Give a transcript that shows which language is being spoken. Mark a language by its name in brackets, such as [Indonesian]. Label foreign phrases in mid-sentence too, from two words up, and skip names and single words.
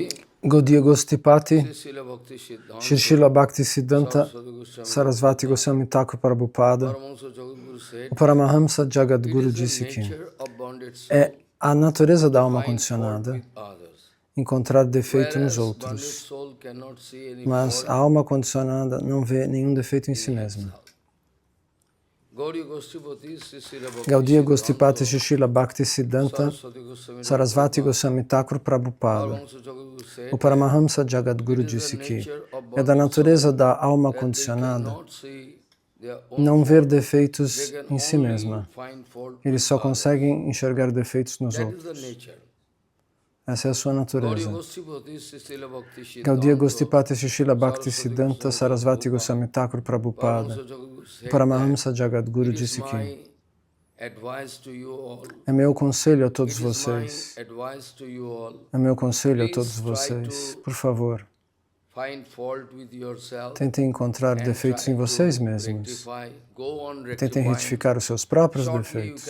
[Portuguese] Gaudiya Goshtipati, Shri Srila Bhaktisiddhanta Sarasvati Goswami Thakur Prabhupada, o Paramahamsa Jagadguru disse que é a natureza da alma condicionada encontrar defeito nos outros, mas a alma condicionada não vê nenhum defeito em si mesma. Gaudiya Goshtipati Shri Srila Bhaktisiddhanta Sarasvati Goswami Thakur Prabhupada, o Paramahamsa Jagadguru disse que é da natureza da alma condicionada não ver defeitos em si mesma. Eles só conseguem enxergar defeitos nos outros. Essa é a sua natureza. Gaudiya Goshtipati Shri Srila Bhaktisiddhanta Sarasvati Goswami Thakur Prabhupada, o Paramahamsa Jagadguru disse que é meu conselho a todos vocês. É meu conselho a todos vocês. Por favor, tentem encontrar defeitos em vocês mesmos. Tentem retificar os seus próprios defeitos.